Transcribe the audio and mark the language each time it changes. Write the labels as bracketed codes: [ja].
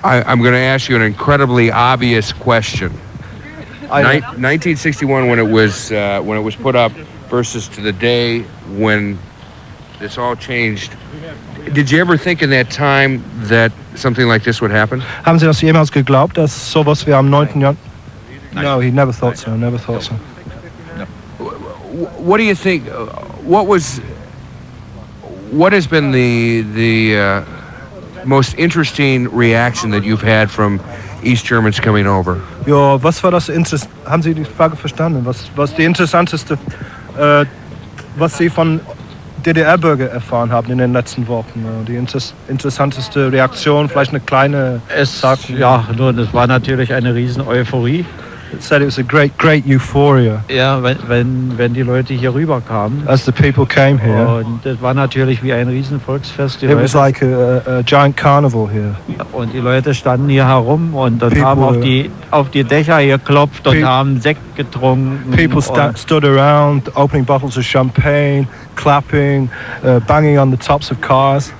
[en] I'm going to ask you an incredibly obvious question. 1961 when it was put up versus to the day when it's all changed. Did you ever think in that time that something like this would happen? [de] Haben Sie das jemals geglaubt, dass sowas wie am 9. [en] Januar? No, he never thought so. Never thought so. What do you think? What has been the most interesting reaction that you've had from East Germans coming over? [de] Ja, was war das haben Sie die Frage verstanden? Was die interessanteste, was Sie von DDR-Bürger erfahren haben in den letzten Wochen? Die interessanteste Reaktion, vielleicht eine kleine... Ja, nun, es war natürlich eine riesen Euphorie. [en] It said it was a great euphoria. [de] Ja, wenn die Leute hier rüberkamen. [en] As the people came here. [de] Und es war natürlich wie ein riesen Volksfest. [en] It was like a giant carnival here. [de] Und die Leute standen hier herum und haben auf die Dächer geklopft und haben Sekt getrunken. [en] People stood around, opening bottles of champagne, clapping, banging on the tops of cars.